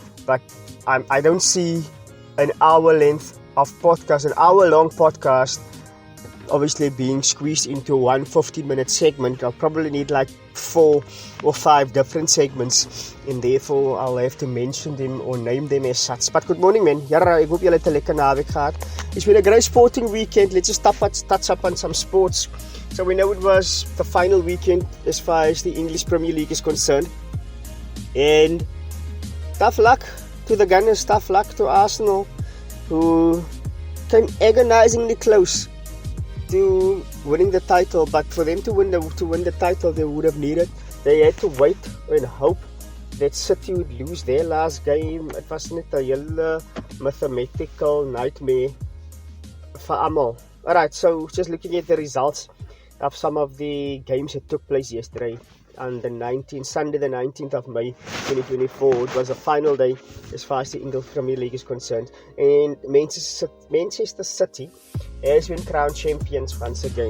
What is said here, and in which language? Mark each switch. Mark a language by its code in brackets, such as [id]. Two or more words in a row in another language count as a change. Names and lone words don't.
[en] But I don't see an hour length of podcast, an hour long podcast, obviously being squeezed into one 15-minute segment. I'll probably need like 4 or 5 different segments, and therefore I'll have to mention them or name them as such. But good morning, man. [af] Ek hoop julle het 'n lekker naweek gehad. [en] It's been a great sporting weekend. Let's just touch up on some sports. So we know it was the final weekend as far as the English Premier League is concerned, and tough luck to the Gunners, tough luck to Arsenal, who came agonizingly close to winning the title. But for them to win the title, they had to wait and hope that City would lose their last game. It was [af] net 'n hele [en] mathematical nightmare for almal. Alright, so just looking at the results of some of the games that took place yesterday on Sunday the 19th of May 2024. It was a final day as far as the English Premier League is concerned, and Manchester City has been crowned champions once again.